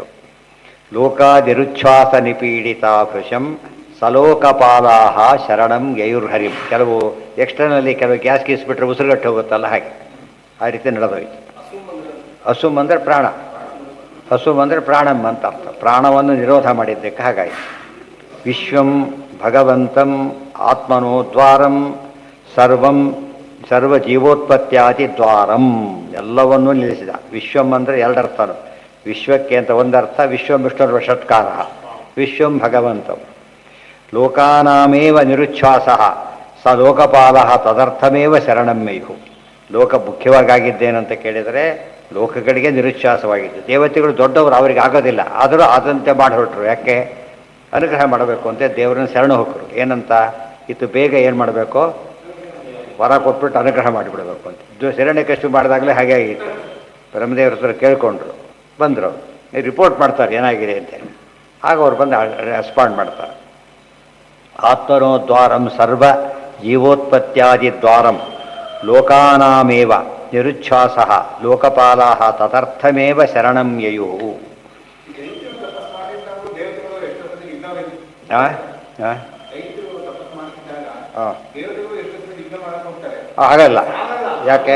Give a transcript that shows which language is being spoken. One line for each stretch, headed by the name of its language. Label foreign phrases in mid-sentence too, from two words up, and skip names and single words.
Sanskrit: ಲೋಕಾದಿರುಚ್ಛ್ವಾಸ ನಿಪೀಡಿತಾ ಭೃಶಂ ಸಲೋಕಪಾಲಾಹ ಶರಣಂ ಯಯುರ್ಹರಿಂ.
Kannada: ಕೆಲವು ಎಕ್ಸ್ಟರ್ನಲ್ಲಿ ಕೆಲವು ಗ್ಯಾಸ್ ಗೀಸ್ಬಿಟ್ರೆ ಉಸಿರುಗಟ್ಟು ಹೋಗುತ್ತಲ್ಲ, ಹಾಗೆ ಆ ರೀತಿ ನಡೆದೋಯ್ತು. ಹಸುಮ್ ಅಂದರೆ ಪ್ರಾಣ, ಹಸುಮ್ ಅಂದರೆ ಪ್ರಾಣಂ ಅಂತ ಅರ್ಥ. ಪ್ರಾಣವನ್ನು ನಿರೋಧ ಮಾಡಿದ್ದಕ್ಕೆ ಹಾಗಾಯಿತು.
Sanskrit: ವಿಶ್ವಂ ಭಗವಂತಂ ಆತ್ಮನೋ ದ್ವಾರಂ ಸರ್ವಂ ಸರ್ವಜೀವೋತ್ಪತ್ಯಾದಿ ದ್ವಾರಂ,
Kannada: ಎಲ್ಲವನ್ನೂ ನಿಲ್ಲಿಸಿದ. ವಿಶ್ವಂ ಅಂದರೆ ಎರಡರ್ಥನು. ವಿಶ್ವಕ್ಕೆ ಅಂತ ಒಂದರ್ಥ,
Sanskrit: ವಿಶ್ವಂ ವಿಷ್ಣುರ್ವ ಷಟ್ಕಾರ, ವಿಶ್ವಂ ಭಗವಂತಂ. ಲೋಕಾನಾಮೇವ ನಿರುಚ್ಛ್ವಾಸ ಸ ಲೋಕಪಾಲ ತದರ್ಥಮೇವ ಶರಣಂ ಮೇಯು.
Kannada: ಲೋಕ ಮುಖ್ಯವಾಗಿದ್ದೇನಂತ ಕೇಳಿದರೆ ಲೋಕಗಳಿಗೆ ನಿರುಚ್ಛ್ವಾಸವಾಗಿದ್ದು. ದೇವತೆಗಳು ದೊಡ್ಡವರು, ಅವರಿಗೆ ಆಗೋದಿಲ್ಲ, ಆದರೂ ಆದಂತೆ ಮಾಡಿ ಹೊರಟರು. ಯಾಕೆ? ಅನುಗ್ರಹ ಮಾಡಬೇಕು ಅಂತ ದೇವರನ್ನು ಶರಣ ಹೋಗರು. ಏನಂತ? ಇದು ಬೇಗ ಏನು ಮಾಡಬೇಕು? ವರ ಕೊಟ್ಬಿಟ್ಟು ಅನುಗ್ರಹ ಮಾಡಿಬಿಡಬೇಕು ಅಂತ. ಹಿರಣ್ಯಕಶಿಪು ಮಾಡಿದಾಗಲೇ ಹಾಗೆ ಆಗಿತ್ತು. ಬ್ರಹ್ಮದೇವ್ರ ಹತ್ರ ಕೇಳಿಕೊಂಡ್ರು, ಬಂದರು, ರಿಪೋರ್ಟ್ ಮಾಡ್ತಾರೆ ಏನಾಗಿದೆ ಅಂತೇಳಿ. ಆಗ ಅವ್ರು ಬಂದು ರೆಸ್ಪಾಂಡ್ ಮಾಡ್ತಾರೆ.
Sanskrit: ಆತ್ಮನೋ ದ್ವಾರಂ ಸರ್ವ ಜೀವೋತ್ಪತ್ಯಾದಿ ದ್ವಾರಂ ಲೋಕಾನಾಮೇವ ನಿರುಚ್ಛ್ವಾಸ ಲೋಕಪಾಲಾ ತದರ್ಥಮೇವ ಶರಣಂ ಯಯು.
Kannada: ಹಾಗಲ್ಲ. ಯಾಕೆ?